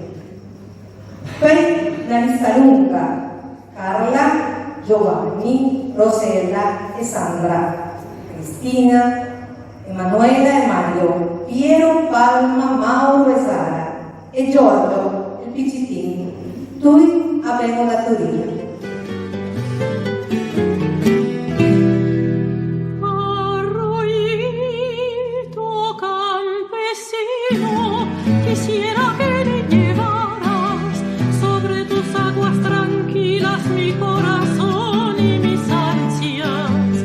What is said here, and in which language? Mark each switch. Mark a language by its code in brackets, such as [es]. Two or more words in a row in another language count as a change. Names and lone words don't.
[it] Poi una lista lunga, Carla, Giovanni, Rosella e Sandra, Cristina, Emanuela e Mario, Piero, Palma, Mauro e Sara e Giorgio, il piccitino. Tutti avevano da Torino. [es] Arroyito campesino, quisiera que le llevaras sobre tus aguas tranquilas mi corazón y mis ansias.